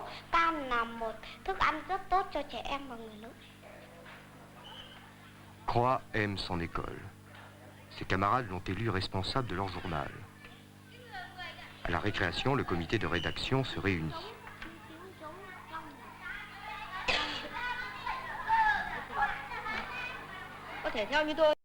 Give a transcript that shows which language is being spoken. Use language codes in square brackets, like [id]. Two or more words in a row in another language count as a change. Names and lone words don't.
[vi] Cam là một thức ăn rất tốt cho trẻ em và người lớn. [fr] Croix aime son école. Ses camarades l'ont élu responsable de leur journal. À la récréation, le comité de rédaction se réunit. [vi] Có thể theo như tôi